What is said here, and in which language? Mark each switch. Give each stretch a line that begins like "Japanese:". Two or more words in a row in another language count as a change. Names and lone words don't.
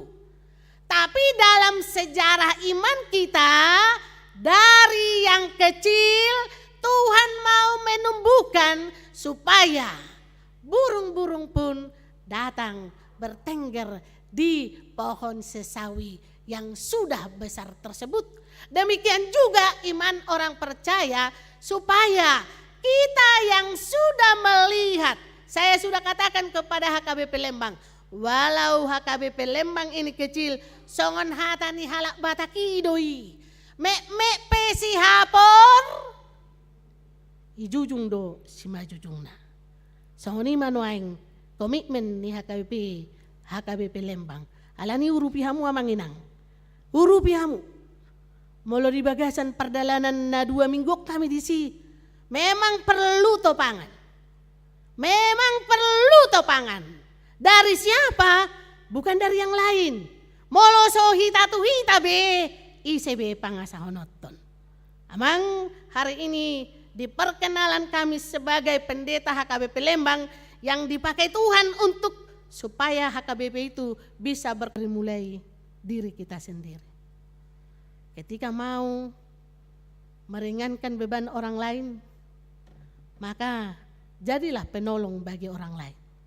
Indonesian: Tapi dalam sejarah iman kita, dari yang kecil Tuhan mau menumbuhkan supaya burung-burung pun datang bertengger di pohon sesawi yang sudah besar tersebut. Demikian juga iman orang percaya supaya kita yang sudah melihat, saya sudah katakan kepada HKBP Lembang, walau HKBP Lembang ini kecil,
Batak Toba: songon hatani halak bataki doi, mek pesi hapor, ijujung do si majujungna. Songoni manuaing komitmen ni HKBP Lembang. Alani urupihamu amanginang. Urupihamu. Molo di bagasan perdalanan na 2 minggu kami di si.
Indonesian: Memang perlu topangan. Memang perlu topangan. Dari siapa? Bukan dari yang lain.
Batak Toba: Molo so hita tu hita be. ICB pangasahonoton.
Indonesian: Amang hari ini di perkenalan kami sebagai pendeta HKBP Lembang yang dipakai Tuhan untuk supaya HKBP itu bisa bermulai diri kita sendiri. Ketika mau meringankan beban orang lain, maka jadilah penolong bagi orang lain.